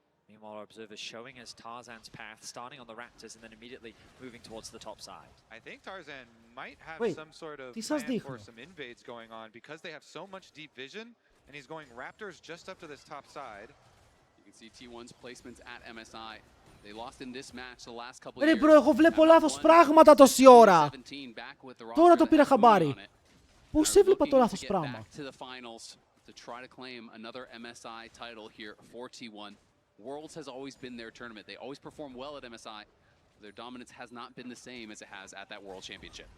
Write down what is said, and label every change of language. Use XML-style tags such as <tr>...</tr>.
<en>Meanwhile, our observers showing us Tarzan's path, starting on the Raptors and then immediately moving towards the top side. I think Tarzan might have some sort of plan for some invades going on because they have so much deep vision, and he's going Raptors just up to this top side. You can see T1's placements at MSI. They lost in this match the last couple of years.</en> <el>Ρε bro, εγώ βλέπω λάθος πράγματα τόση ώρα. Τώρα το πήρα χαμπάρι. Πώς έβλεπα το λάθος πράγμα.</el> <en>To try to claim another MSI title here for T1. Worlds has always been their tournament. They always perform well at MSI. Their dominance has not been the same as it has at that World Championship.</en>